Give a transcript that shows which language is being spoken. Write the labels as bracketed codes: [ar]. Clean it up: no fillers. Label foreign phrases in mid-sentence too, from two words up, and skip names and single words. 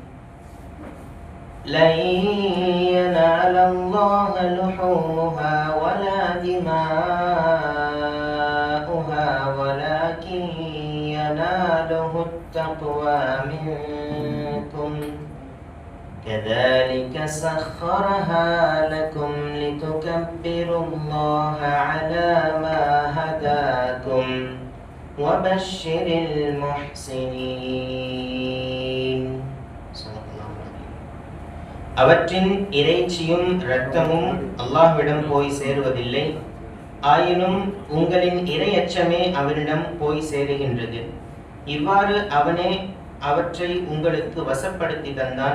[ar] لن ينال الله لحومها ولا دماؤها ولكن يناله التقوى منكم. كذلك سخرها لكم لتكبروا الله على ما هداكم وبشر المحسنين. [ta] அவற்றின் இறைச்சியும் இரத்தமும் அல்லாஹ்விடம் போய் சேருவதில்லை. ஆயினும் உங்களின் இறையச்சமே அவனிடம் போய் சேருகின்றது. இவ்வாறு அவனே அவற்றை உங்களுக்கு வசப்படுத்தி தந்தான்.